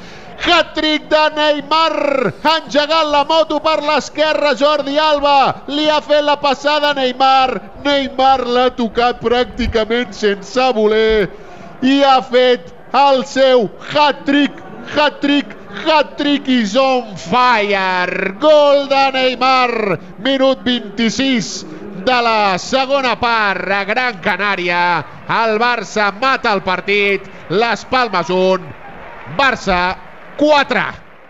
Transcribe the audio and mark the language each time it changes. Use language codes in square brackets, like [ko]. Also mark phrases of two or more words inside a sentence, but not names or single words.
[ca] hat-trick de Neymar, engegant la moto per l'esquerra Jordi Alba, li ha fet la passada a Neymar l'ha tocat pràcticament sense voler i ha fet el seu hat-trick [en] is on fire, [ca] gol de Neymar, minut 26 de la segona part a Gran Canària. El Barça mata el partit, Las Palmas 1, Barça 4.